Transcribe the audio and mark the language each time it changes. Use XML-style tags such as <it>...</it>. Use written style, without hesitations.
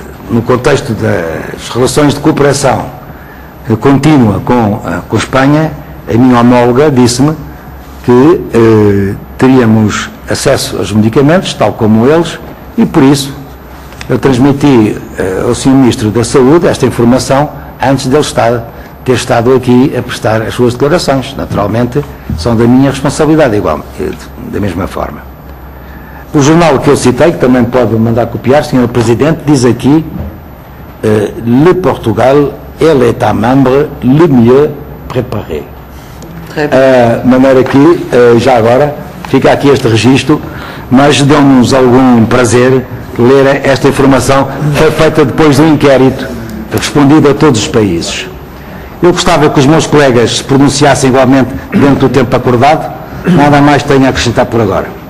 <pt>No contexto das relações de cooperação contínua com Espanha, a minha homóloga disse-me que teríamos acesso aos medicamentos, tal como eles, e por isso eu transmiti ao Sr. Ministro da Saúde esta informação antes de ele ter estado aqui a prestar as suas declarações. Naturalmente, são da minha responsabilidade, igual, da mesma forma. O jornal que eu citei, que também pode mandar copiar, Sr. Presidente, diz aqui</pt> <fr>Le Portugal est l'État membre le mieux préparé.</fr> <pt>De maneira que, já agora, fica aqui este registro, mas deu-nos algum prazer ler esta informação, foi feita depois do inquérito, respondido a todos os países. Eu gostava que os meus colegas se pronunciassem igualmente dentro do tempo acordado, nada mais tenho a acrescentar por agora.</pt>